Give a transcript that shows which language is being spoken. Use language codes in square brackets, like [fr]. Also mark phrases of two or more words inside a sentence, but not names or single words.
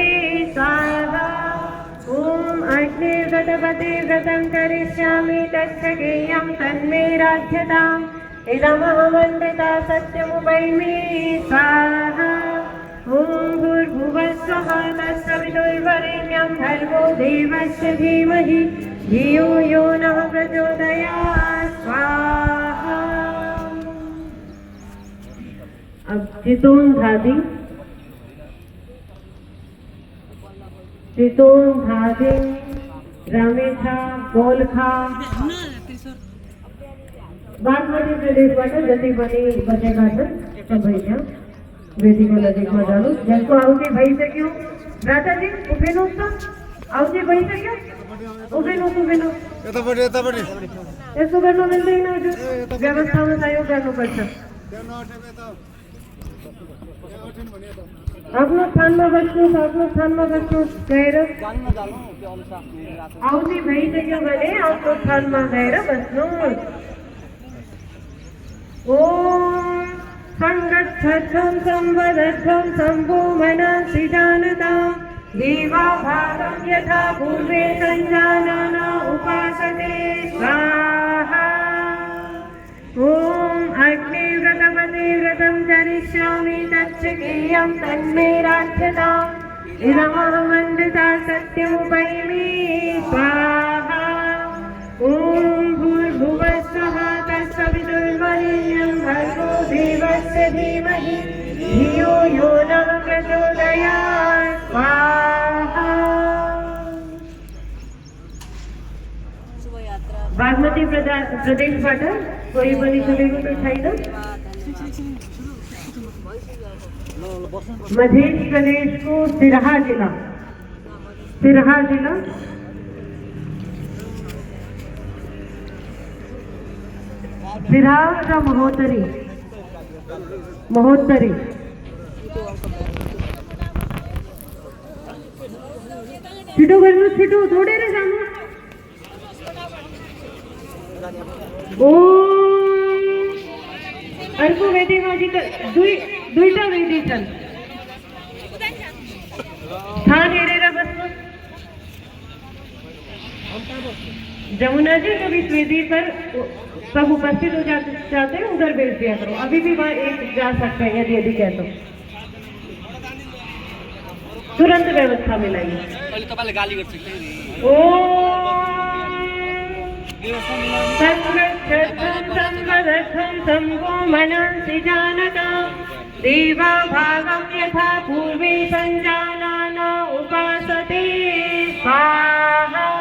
[sa] स्वाहा ॐ अग्ने व्रतपदे व्रतं करिष्यामि तच्छकेयं तन्मे राध्यताम् इदमहमन्विता सत्यमुपैमि स्वाहा ॐ भूर्भुवः स्वः तत्सवितुर्वरेण्यं भर्गो देवस्य धीमहि धियो यो नः प्रचोदयात् स्वाहा। [ne] अब चितोन धादी, चितोन धादी रामेछा गोलखा बागमती प्रदेशबाट जति पनि बसेका छन् सबैजना वेदीको नजिकमा जानु। जसको आउति भइसक्यो राजाजी उभिनुहोस् त, आउति भइसक्यो उभिनुहोस्। यसो गर्नु मिल्दैन हजुर, व्यवस्थामा सहयोग गर्नुपर्छ। आफ्नो स्थानमा बस्नुहोस्, आफ्नो स्थानमा बस्नुहोस् गएर। आउति भइसक्यो भने आफ्नो स्थानमा गएर बस्नुहोस्। [sa] ॐ संगच्छध्वं संवदध्वं शम्भो मनसि जानता देवाभागं यथा पूर्वे सञ्जानाना उपासते स्वाहा ॐ अग्ने व्रतपदे व्रतं करिष्यामि तच्छकेयं तन्मे राध्यताम् इदमहमन्विता सत्यमुपैमि स्वाहा ॐ भूर्भुवः स्वः तत्सवितुर्वरेण्यं भर्गो देवस्य धीमहि धियो यो नः प्रचोदयात् स्वाहा। [ne] बागमती प्रदेशबाट कोही पनि सुनेको त छैन? मध्य प्रदेश को सिरहा जिला, सिरहा जिला सिरहा र महोत्तरी, महोत्तरी छिटो गर्नु, छिटो छोडेर जानु। ओ अर्को वेदीमा दुईटा वेदी छन्, स्थान हेरेर बस्नु। [hi] जमुना जी जब इस वेदी पर सब उपस्थित हो जाते हैं उधर भेज दिया करो। अभी भी वहाँ एक जा सकते हैं यदि कह तो तुरंत व्यवस्था मिलाइए। [sa] ओ शम्भो मनसि जानता देवाभागं यथा पूर्वे सञ्जानाना उपासते स्वाहा